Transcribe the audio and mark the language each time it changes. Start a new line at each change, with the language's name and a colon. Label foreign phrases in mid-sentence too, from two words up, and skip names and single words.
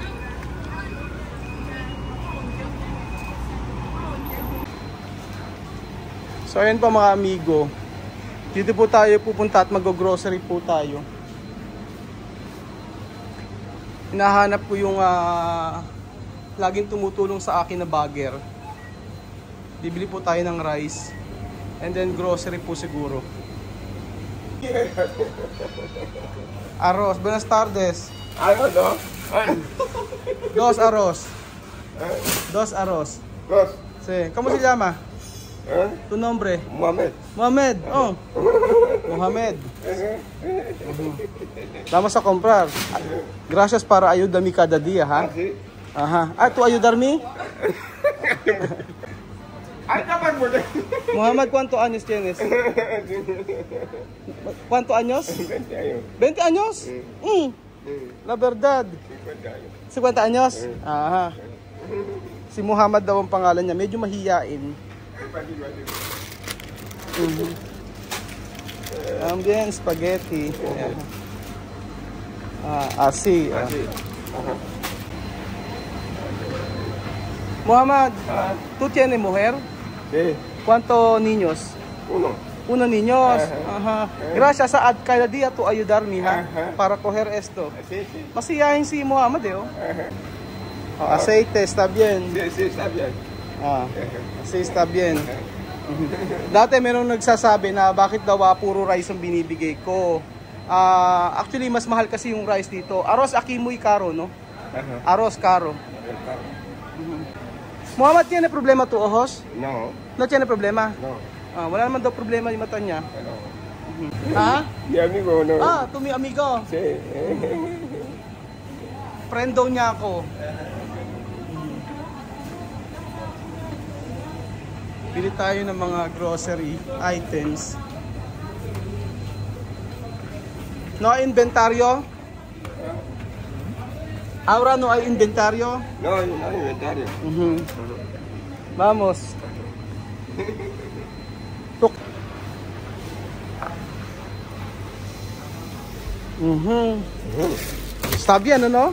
Filipino: So ayun po mga amigo, dito po tayo pupunta at mag-grocery po tayo. Hinahanap ko yung laging tumutulong sa akin na bagger. Bibili po tayo ng
English: rice and then
Filipino: grocery po siguro.
Spanish: Arroz, buenas tardes. No. Dos arroz. Dos arroz. Dos. Sí, ¿cómo se llama? Tu nombre? Mohamed. Mohamed. Oh. Mohamed. Vamos a comprar. Gracias para ayudarme cada día, ha? Ajá. Ah, ¿tú ayudarme? Mohamed, ¿cuántos años tienes? ¿Cuántos años? 20 años. ¿20 años? La verdad. 50 años? Aha.
Filipino: Si Muhammad daw ang pangalan niya. Medyo mahiyain.
Spanish: Bien, spaghetti. Así. Muhammad, ¿tú tienes mujer? Sí. ¿Cuántos niños? Uno niños. Ajá. Gracias a cada día tú ayudarme, ha, para coger esto. Sí, sí.
Filipino: Masiyahin si Muhammad, eh.
Spanish: Aceite, está bien. Sí, sí, está bien. Sí, está bien.
Filipino: Dati merong nagsasabi na bakit daw puro rice ang binibigay ko. Actually, mas mahal kasi yung rice dito.
Spanish: Arroz aquí muy caro, no? Arroz caro. Muhammad, tiene problema tu ojos? No. No tiene problema? No.
Filipino: Wala naman daw problema yung mata niya.
Spanish: No. Ha? Mi amigo, no. Tu mi amigo. Sí.
Filipino: Friend daw niya ako. Pili tayo ng mga
English: grocery items.
Spanish: No hay inventario? Ahora no hay inventario? No, no hay inventario. Vamos. Está bien, ¿no?